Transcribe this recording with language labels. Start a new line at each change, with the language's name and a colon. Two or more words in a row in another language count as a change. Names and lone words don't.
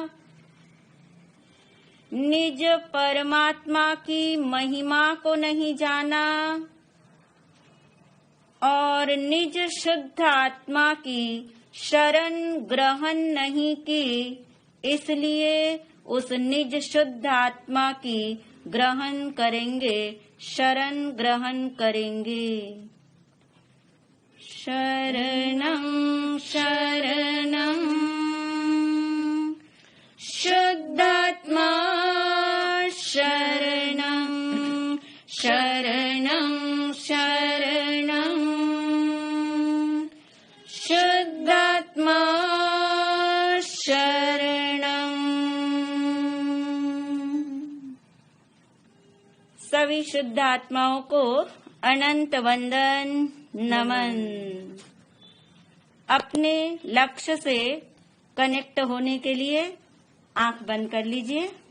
Hindi: निज परमात्मा की महिमा को नहीं जाना और निज शुद्ध आत्मा की शरण ग्रहण नहीं की, इसलिए उस निज शुद्ध आत्मा की ग्रहण करेंगे, शरण ग्रहण करेंगे।
Sanskrit: शरणं शरणं शुद्धात्मा शरणं शरणं शरणं शुद्धात्मा शरणं।
Hindi: सभी शुद्ध आत्माओं को अनंत वंदन नमन। अपने लक्ष्य से कनेक्ट होने के लिए आंख बंद कर लीजिए।